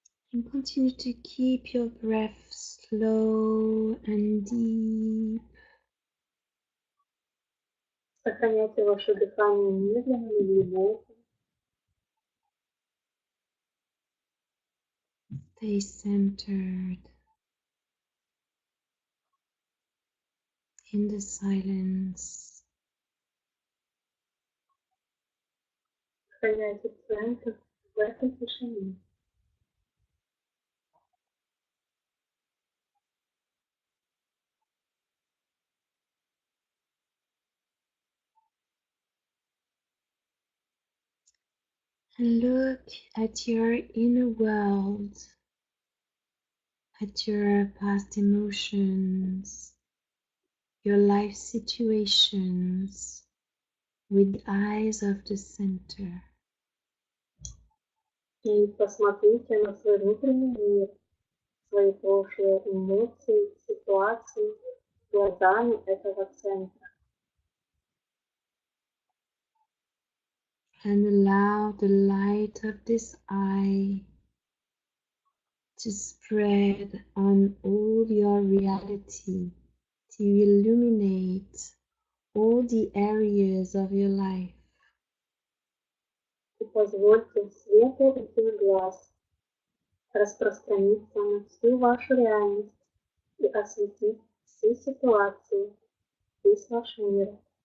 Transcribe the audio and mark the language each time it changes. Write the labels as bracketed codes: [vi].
[en] And continue to keep your breath slow and deep. [ru] Сохраняйте ваше дыхание медленно и глубоко. [en] Stay centered in the silence. [ru] Сохраняйте центр в этой тишине. [en] And look at your inner world, at your past emotions, your life situations with eyes of the center. [ru] И посмотрите на свой внутренний мир, свои прошлые эмоции, ситуации глазами этого центра. [en] And allow the light of this eye to spread on all your reality, to illuminate all the areas of your life. [ru] И позвольте свету этих глаз распространиться на всю вашу реальность и осветить все ситуации, весь ваш мир.